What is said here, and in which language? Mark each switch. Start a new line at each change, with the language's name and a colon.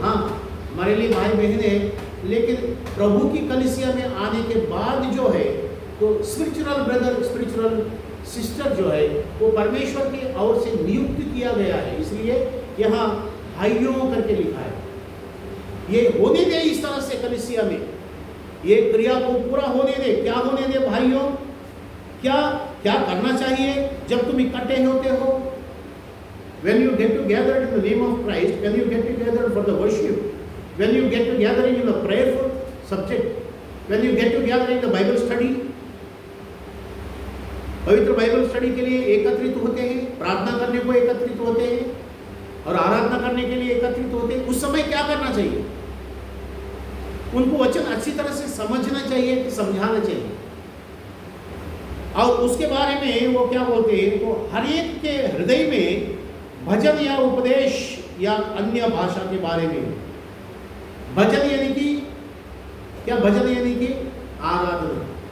Hindi: हाँ, हमारे लिए भाई बहन है, लेकिन प्रभु की कलीसिया में आने के बाद जो है तो
English: spiritual brother spiritual sister
Hindi: जो है वो परमेश्वर की ओर से नियुक्त किया गया है। इसलिए यहाँ भाइयों करके लिखा है। ये होने दे इस तरह से कलीसिया में, ये क्रिया को पूरा होने दे। क्या होने दे भाइयों? क्या क्या करना चाहिए जब तुम इकट्ठे होते हो?
English: When you get together in the name of Christ, when you get together for the worship, when you get together in the prayerful subject, when you get together in the Bible study,
Hindi: पवित्र Bible study के लिए एकत्रित होते हैं, प्रार्थना करने को एकत्रित होते हैं और आराधना करने के लिए एकत्रित होते हैं, उस समय क्या करना चाहिए? उनको वचन अच्छी तरह से समझना चाहिए, समझाना चाहिए। और उसके बारे में वो क्या बोलते हैं, तो हर एक के हृदय में भजन या उपदेश या अन्य भाषा के बारे में। भजन यानी कि क्या? भजन यानी कि आराधना।